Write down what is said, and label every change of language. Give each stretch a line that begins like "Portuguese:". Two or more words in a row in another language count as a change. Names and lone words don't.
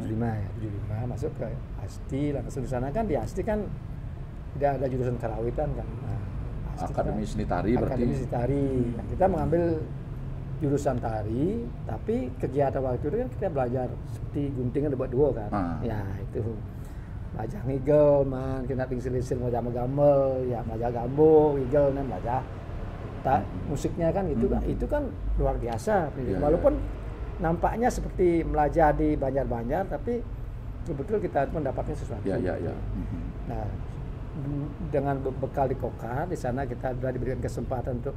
Indonesian: 75 ya, 75 masuk ke Asti, langsung di sana kan di Asti kan tidak ada jurusan karawitan kan. Nah, Asti Akademi kan, Seni Tari berarti. Akademi Seni Tari. Nah, kita mengambil jurusan tari, tapi kegiatan waktu itu kan kita belajar seperti gunting kan buat dua kan. Ya, itu belajar ngigel, man, kena tingsil-tingsil belajar gamel, ya belajar gambo, ngigel, dan belajar musiknya kan itu kan luar biasa. Ya, walaupun nampaknya seperti belajar di Banjar-Banjar, tapi betul-betul kita mendapatkan sesuatu. Ya. Nah, dengan bekal di Kokar, di sana kita sudah diberikan kesempatan untuk.